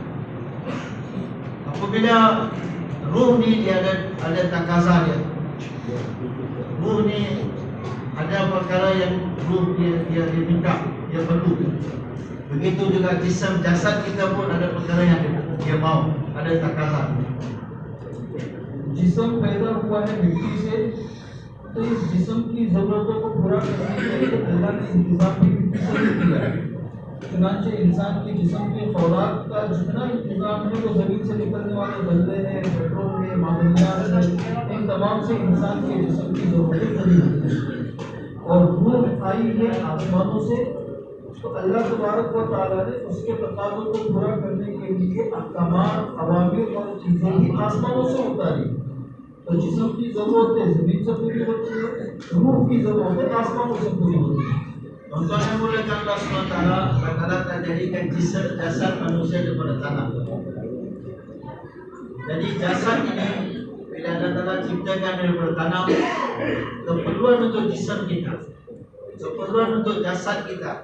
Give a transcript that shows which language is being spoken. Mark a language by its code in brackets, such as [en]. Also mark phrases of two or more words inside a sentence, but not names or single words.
[ms] Apabila ruh ni dia ada takaza dia. Ruh ni ada perkara yang ruh dia minta, dia perlu. Begitu juga jisam, jasad kita pun ada perkara yang dia mau, ada takaza. [ur] جسم پیدا ہوا ہے مٹی سے، تو اس جسم کی ضرورتوں کو پورا کرنے کے لیے اللہ نے انتظام بھی مٹی سے ہی کیا ہے. چنانچہ انسان کے جسم کے خوراک کا جتنا انتظام ہے وہ زمین سے نکلنے والے بلّے ہیں، پیٹرول ہے، معمولیات ہے، ان تمام سے انسان کے جسم کی ضرورتیں پوری ہوتی ہیں. اور روح آئی ہے آسمانوں سے، تو اللہ تبارک و تعالیٰ نے اس کے تقاضوں کو پورا کرنے کے لیے احکامات، اوامر اور چیزیں ہی آسمانوں سے اتاری. تو جسم کی ضرورتیں زمین سے پوری ہوتی ہے، روح کی ضرورتیں آسمانوں سے پوری ہوتی ہے. [ms] Contohnya mulai Allah SWT kata-kata jadikan jasad manusia daripada tanah. Jadi jasad ini bila Allah Ta'ala ciptakan daripada tanah, keperluan untuk jisam kita, keperluan untuk jasad kita.